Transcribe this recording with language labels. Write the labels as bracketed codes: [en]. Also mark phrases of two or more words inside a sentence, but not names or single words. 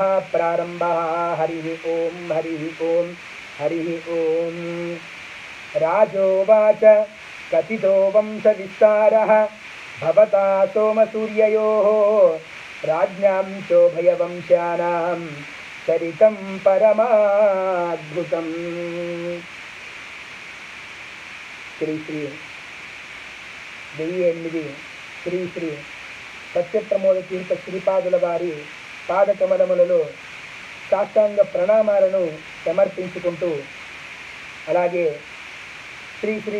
[sa] प्रारम्भः हरिः ओम् हरिः ओम् हरिः ओम् राजोवाच कथितो वंशविस्तारः भवता सोमसूर्ययोः राज्ञां शोभयवंश्यानां चरितं परमाद्भुतम् [te] శ్రీ శ్రీ 1008 శ్రీ శ్రీ సత్యప్రమోద తీర్థ శ్రీపాదుల వారి పాదకమలములలో సాష్టాంగ ప్రణామాలను సమర్పించుకుంటూ, అలాగే శ్రీ శ్రీ